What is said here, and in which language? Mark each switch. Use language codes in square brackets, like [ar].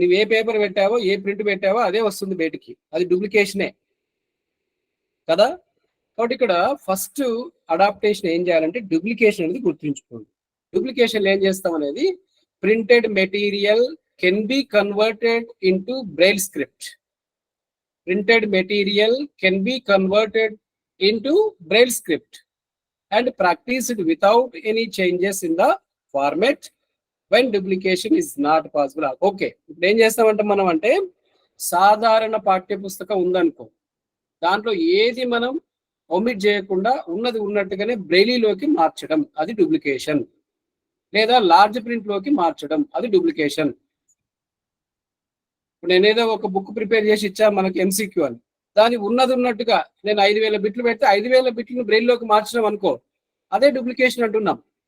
[te] నువ్వు ఏ పేపర్ పెట్టావో, ఏ ప్రింట్ పెట్టావో అదే వస్తుంది బయటికి. అది డూప్లికేషనే కదా. కాబట్టి ఇక్కడ ఫస్ట్ అడాప్టేషన్ ఏం చేయాలంటే డూప్లికేషన్ అనేది గుర్తుంచుకోండి. [en] duplication [te] ఏం చేస్తాం అనేది, [en] Printed material can be converted into braille script. Printed material can be converted into braille script and practiced without any changes in the format when duplication is not possible. [te] Okay, ఇప్పుడు ఏం చేస్తామంటే మనం అంటే సాధారణ పాఠ్య పుస్తకం ఉందనుకో, దాంట్లో ఏది మనం ఒమిట్ చేయకుండా ఉన్నది ఉన్నట్టుగానే బ్రెయిలీలోకి మార్చడం, అది డూప్లికేషన్. లేదా లార్జ్ ప్రింట్ లోకి మార్చడం, అది డూప్లికేషన్. ఇప్పుడు నేనేదో ఒక బుక్ ప్రిపేర్ చేసి ఇచ్చా మనకి MCQ అని, దాని ఉన్నది ఉన్నట్టుగా నేను 5000 బిట్లు పెడితే 5000 బిట్లను బ్రెయిల్లోకి మార్చడం అనుకో, అదే డూప్లికేషన్ అంటున్నాం.